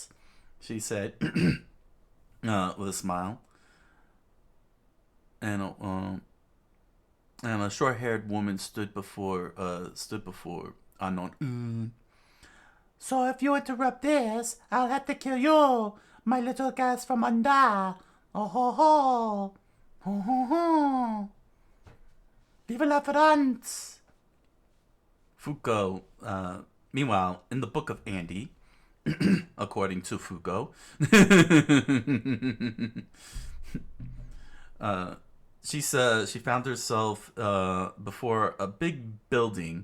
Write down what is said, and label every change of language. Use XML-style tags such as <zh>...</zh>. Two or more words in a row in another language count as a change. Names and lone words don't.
<en>she said, with a smile. And a short-haired woman stood before unknown. So if you interrupt this, I'll have to kill you, my little guys from under. Oh ho ho. Ho ho ho.</en> <fr>Vive la France.</fr> <en>Fuko, meanwhile, in the book of Andy, according to Fuko, she found herself before a big building.</en>